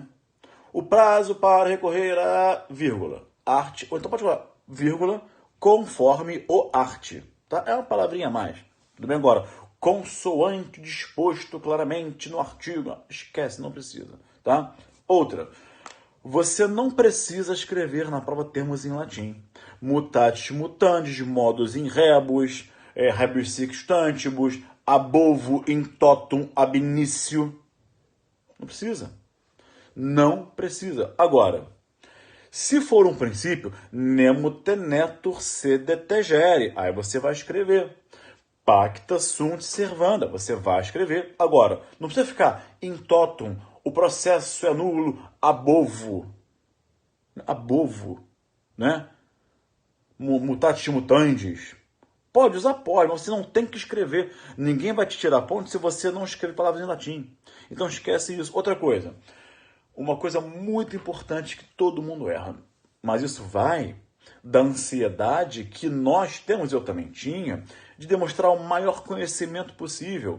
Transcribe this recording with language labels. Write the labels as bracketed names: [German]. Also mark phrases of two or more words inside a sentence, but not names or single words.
[Portuguese] O prazo para recorrer a vírgula, arte, ou então pode falar, vírgula, conforme o arte, tá? É uma palavrinha a mais. Tudo bem agora? Consoante disposto claramente no artigo. Esquece, não precisa, tá? Outra, você não precisa escrever na prova termos em latim. [Latin] Mutatis mutandis, modus in rebus, rebus sextantibus, abovo in totum ab initio. [Portuguese] Não precisa. Não precisa. Agora, se for um princípio, [Latin] nemo tenetur sede tegere, [Portuguese] aí você vai escrever. [Latin] Pacta sunt servanda, [Portuguese] você vai escrever. Agora, não precisa ficar [Latin] in totum, [Portuguese] o processo é nulo, abovo. [Latin] Abovo. né? Mutatis mutandis. [Portuguese] Pode usar, pode, mas você não tem que escrever. Ninguém vai te tirar ponto se você não escreve palavras em latim. Então esquece isso. Outra coisa, uma coisa muito importante que todo mundo erra, mas isso vai da ansiedade que nós temos, eu também tinha, de demonstrar o maior conhecimento possível.